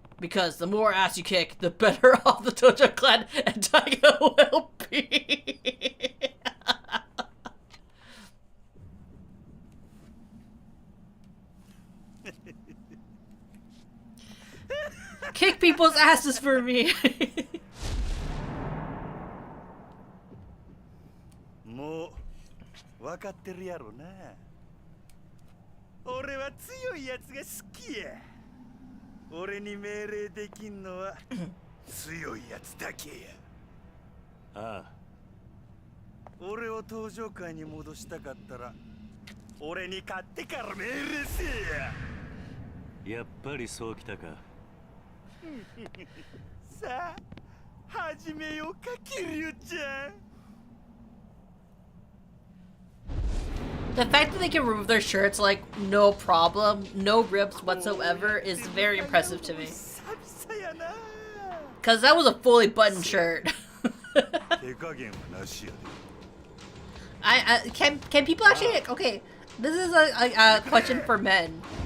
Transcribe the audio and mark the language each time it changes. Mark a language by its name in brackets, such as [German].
[English] Because the more ass you kick, the better off the Tojo clan and Daigo will be. Kick people's asses for me. [Japanese] もう分かってるやろな。俺は強いやつが好きや。俺に命令できんのは強いやつだけや。ああ。俺を登場界に戻したかったら俺に勝ってから命令せえや。やっぱりそうきたか。さあ始めようか、キリュウちゃん。 [English] The fact that they can remove their shirts like no problem, no rips whatsoever, is very impressive to me. Cause that was a fully buttoned shirt. Can people actually, okay, this is a question for men.